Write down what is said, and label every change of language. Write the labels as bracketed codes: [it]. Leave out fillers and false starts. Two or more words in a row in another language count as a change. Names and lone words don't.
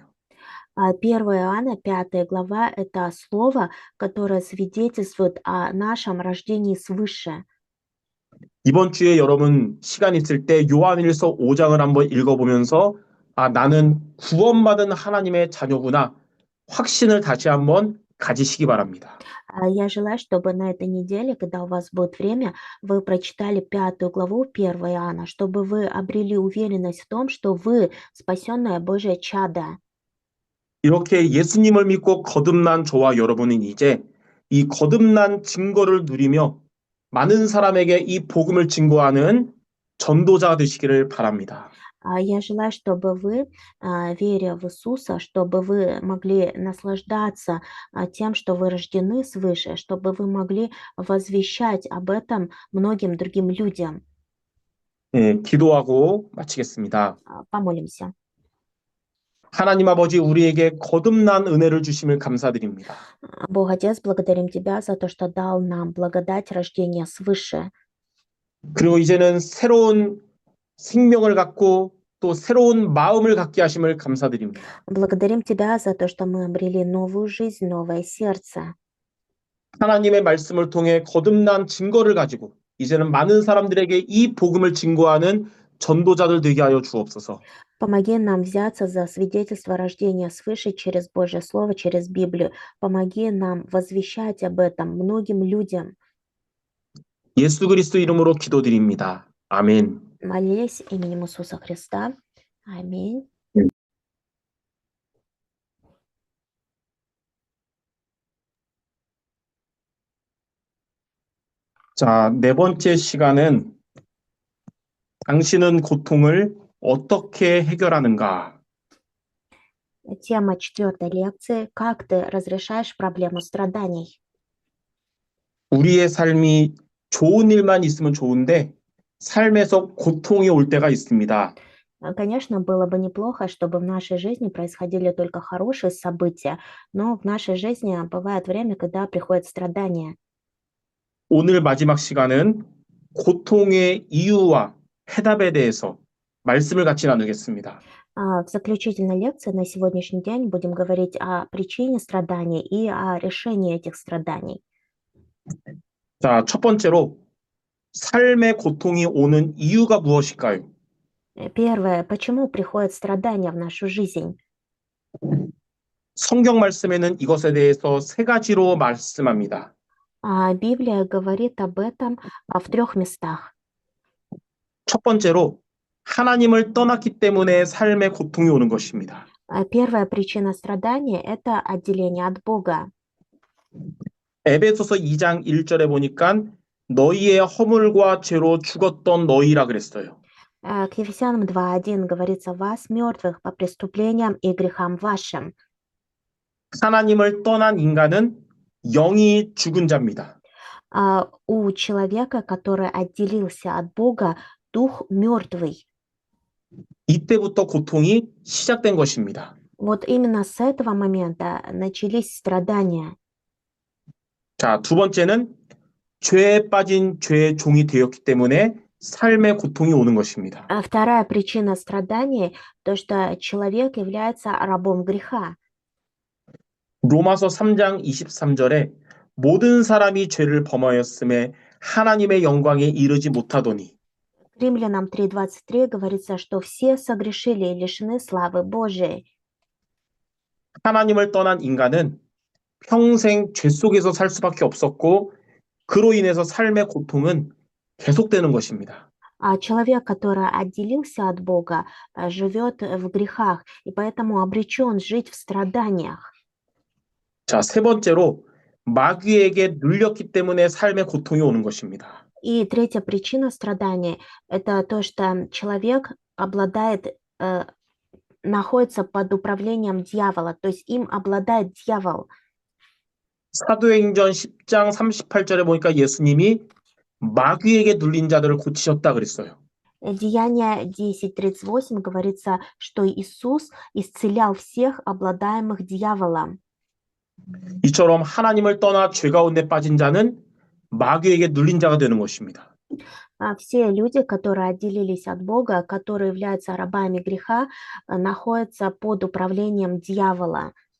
[ru] 1 Иоанна, 5 глава– это слово, которое свидетельствует о нашем рождении свыше. [ko] 이번 주에 여러분 시간 있을 때 요한일서 5장을 한번 읽어보면서 아, 나는 구원받은 하나님의 자녀구나 확신을 다시 한번 가지시기 바랍니다. [ru] Я желаю, чтобы на этой неделе, когда у вас будет время, вы прочитали 5 главу 1 Иоанна, чтобы вы обрели уверенность в том, что вы спасенное Божье чадо. [ko] 이렇게 예수님을 믿고 거듭난 저와 여러분은 이제 이 거듭난 증거를 누리며 많은 사람에게 이 복음을 증거하는 전도자가 되시기를 바랍니다. [ru] Я желаю, чтобы вы, веря в Иисуса, чтобы вы могли наслаждаться тем, что вы рождены свыше, чтобы вы могли возвещать об этом многим другим людям. [ko] 예, 기도하고 마치겠습니다. [ru] Помолимся. [ko] 하나님 아버지 우리에게 거듭난 은혜를 주심을 감사드립니다. [ru] Бог Отец, благодарим Тебя за то, что дал нам благодать рождения свыше. [ko] 그리고 이제는 새로운 생명을 갖고 또 새로운 마음을 갖게 하심을 감사드립니다. [ru] Благодарим Тебя за то, что мы обрели новую жизнь, новое сердце. [ko] 하나님의 말씀을 통해 거듭난 증거를 가지고 이제는 많은 사람들에게 이 복음을 증거하는 전도자들 되게 하여 주옵소서. [ru] Помоги нам взяться за свидетельство рождения свыше через Божье Слово, через Библию. Помоги нам возвещать об этом многим людям. [ko] 예수 그리스도 이름으로 기도드립니다. 아멘. [ru] Молись именем Иисуса Христа. Аминь. [ko] 자, 네 번째 시간은 당신은 고통을 어떻게 해결하는가? [ru] Тема 4 лекции. Как ты разрешаешь проблему страданий? [ko] 우리의 삶이 좋은 일만 있으면 좋은데 삶에서 고통이 올 때가 있습니다. [ru] Конечно, было бы неплохо, чтобы в нашей жизни происходили только хорошие события, но в нашей жизни бывает время, когда приходят страдания. [ko] 오늘 마지막 시간은 고통의 이유와 해답에 대해서 말씀을 같이 나누겠습니다. [ru] В заключительной лекции на сегодняшний день будем говорить о причине страданий и о решении этих страданий. [ko] 자, 첫 번째로 삶의 고통이 오는 이유가 무엇일까요? [ru] Первое, почему приходят страдания в нашу жизнь? [ko] 성경 말씀에는 이것에 대해서 세 가지로 말씀합니다. [ru] Библия говорит об этом в 3 местах. [ko] 첫 번째로 하나님을 떠났기 때문에 삶의 고통이 오는 것입니다. [ru] Первая причина страдания– это отделение от Бога. [ko] 에베소서 2장 1절에 보니까 너희의 허물과 죄로 죽었던 너희라 그랬어요. [ru] К Ефесянам 2:1 говорится: «Вас, мертвых, по преступлениям и грехам вашим». [ko] 하나님을 떠난 인간은 영이 죽은 자입니다. [ru] У человека, который отделился от Бога, дух мертвый. [ko] 이때부터 고통이 시작된 것입니다. [ru] Вот именно с этого момента начались страдания. [ko] 자, 두 번째는 죄에 빠진 죄의 종이 되었기 때문에 삶의 고통이 오는 것입니다. [ru] Вторая причина страданий– то, что человек является рабом греха. [ko] 로마서 3장 23절에 모든 사람이 죄를 범하였음에 하나님의 영광에 이르지 못하더니 [ru] Римлянам 3:23 говорится, что все согрешили и лишены славы Божией. [ko] 하나님을 떠난 인간은 평생 죄 속에서 살 수밖에 없었고 그로 인해서 삶의 고통은 계속되는 것입니다. [ru] Человек, который отделился от Бога, живет в грехах и поэтому обречен жить в страданиях. [ko] 자, 세 번째로 마귀에게 눌렸기 때문에 삶의 고통이 오는 것입니다. [ru] И третья причина страдания– это то, что человек находится под управлением дьявола, то есть им обладает дьявол. [ko] 사도행전 10장 38절에 보니까 예수님이 마귀에게 눌린 자들을 고치셨다 그랬어요. [ru] Деяние 10:38 говорится, что Иисус исцелял всех обладаемых дьяволом. [ko] 이처럼 하나님을 떠나 죄 가운데 빠진 자는 마귀에게 눌린 자가 되는 것입니다. [ru] Все люди, которые отделились от Бога, которые являются рабами греха, находятся под управлением дьявола.